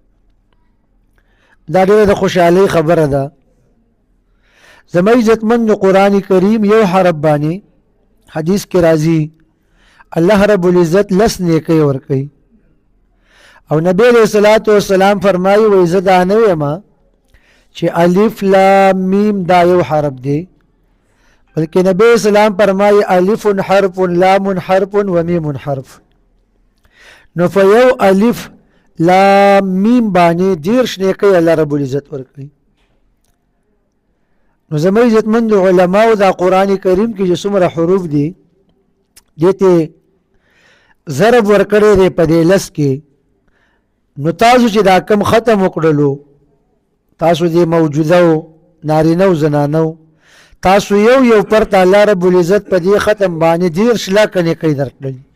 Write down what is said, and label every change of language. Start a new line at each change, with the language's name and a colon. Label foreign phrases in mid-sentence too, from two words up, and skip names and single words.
Pashto: دا ډېره د خوشحالۍ خبره ده زما عزتمند قرآن کریم یو حرف باندې حدیث کې راځي
Arabic: الله رب العزت
Pashto: لس نیکۍ ورکوي او نبی
Arabic: علیہ الصلوۃ والسلام
Pashto: فرمایي وایي زه دا نه ویمه چې الف لام میم دا یو حرف دی بلکې نبی اسلام فرمایي الف حرف لام حرف و میم حرف نو فیو الف لام میم باندې دېرش نیکۍ
Arabic: الله رب العزت
Pashto: ورکوي نو زما عزتمند علماو دا قرآن کریم کې چې څومره حروف دي دې ته ضرب ورکړی دی په دې لس کې نو تاسو چې دا کم ختم وکړلو تاسو دې موجوده نارینه او زنانه تاسو یو پرته
Arabic: الله رب العزت
Pashto: په دې ختم باندې دېرش لاکه نیکۍ درکړلي